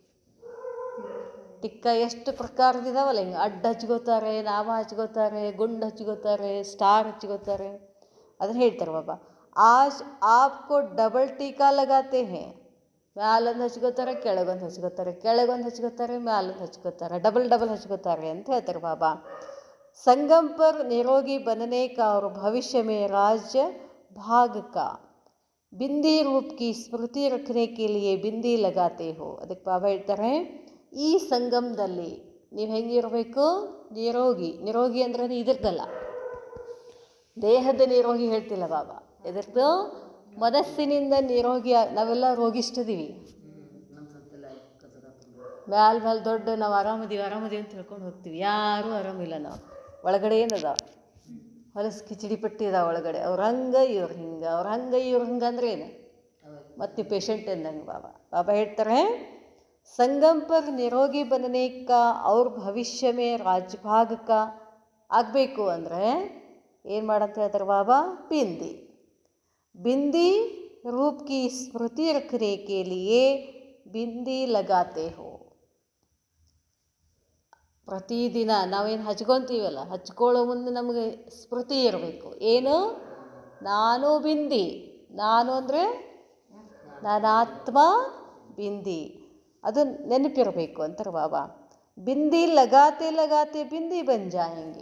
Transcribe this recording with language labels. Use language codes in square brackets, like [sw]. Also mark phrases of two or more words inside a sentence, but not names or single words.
[kn] ಟಿಕ್ಕ ಎಷ್ಟು ಪ್ರಕಾರದಿದಾವಲ್ಲ, ಹಿಂಗೆ ಅಡ್ಡ ಹಚ್ಕೋತಾರೆ, ನಾಮ ಹಚ್ಕೋತಾರೆ, ಗುಂಡು ಹಚ್ಕೋತಾರೆ, ಸ್ಟಾರ್ ಹಚ್ಕೋತಾರೆ. ಅದನ್ನು ಹೇಳ್ತಾರೆ ಬಾಬಾ. [hi] आज आपको डबल टीका लगाते हैं. [kn] ಮ್ಯಾಲೊಂದು ಹಚ್ಕೋತಾರೆ, ಕೆಳಗೊಂದು ಹಚ್ಕೋತಾರೆ, ಕೆಳಗೊಂದು ಹಚ್ಕೋತಾರೆ, ಮ್ಯಾಲೊಂದು ಹಚ್ಕೋತಾರೆ, ಡಬಲ್ ಹಚ್ಕೋತಾರೆ ಅಂತ ಹೇಳ್ತಾರೆ ಬಾಬಾ. [hi] संगम पर निरोगी बनने का और भविष्य में राज्य भाग का बिंदी रूप की स्मृति रखने के लिए बिंदी लगाते हो. [kn] ಅದಕ್ಕೆ ಬಾಬಾ ಹೇಳ್ತಾರೆ, ಈ ಸಂಗಮದಲ್ಲಿ ನೀವು ಹೆಂಗಿರಬೇಕು? ನಿರೋಗಿ ಅಂದ್ರೆ ಇದ್ರದ್ದಲ್ಲ, ದೇಹದ ನಿರೋಗಿ ಹೇಳ್ತಿಲ್ಲ ಬಾಬಾ. ಎದ್ರದ್ದು? ಮನಸ್ಸಿನಿಂದ ನಿರೋಗಿ. ನಾವೆಲ್ಲ ರೋಗಿಷ್ಟಿದೀವಿ. ಮ್ಯಾಲ ದೊಡ್ಡ ನಾವು ಆರಾಮದೀವಿ ಅಂತ ತಿಳ್ಕೊಂಡು ಹೋಗ್ತೀವಿ. ಯಾರೂ ಆರಾಮಿಲ್ಲ. ನಾವು ಒಳಗಡೆ ಏನದ? ಹೊಲಸು ಕಿಚಡಿ ಪಟ್ಟಿ ಅದ ಒಳಗಡೆ. ಅವ್ರ ಹಂಗೆ ಇವ್ರು ಹಿಂಗೆ, ಅವ್ರ ಹಂಗೆ ಇವ್ರು ಹಿಂಗೆ ಅಂದ್ರೆ ಏನು? ಮತ್ತು ಪೇಷಂಟ್ ಅಂದಂಗೆ ಬಾಬಾ ಹೇಳ್ತಾರೆ, [hi] संगम पर निरोगी बनने का और भविष्य में राज्यभाग का [kn] ಆಗಬೇಕು ಅಂದರೆ ಏನು ಮಾಡಂತ ಹೇಳ್ತಾರೆ ಬಾಬಾ? [hi] बिंदी रूप की स्मृति रखने के लिए बिंदी लगाते हो. [kn] ಪ್ರತಿದಿನ ನಾವೇನು ಹಚ್ಕೊತೀವಲ್ಲ, ಹಚ್ಕೊಳ್ಳೋ ಮುಂದೆ ನಮಗೆ ಸ್ಮೃತಿ ಇರಬೇಕು. ಏನು? ನಾನು ಬಿಂದಿ. ನಾನು ಅಂದರೆ ನಾನಾತ್ಮ ಬಿಂದಿ. ಅದು ನೆನಪಿರಬೇಕು ಅಂತಾರೆ ಬಾಬಾ. [hi] बिंदी लगाते बिंदी बन जाएंगे.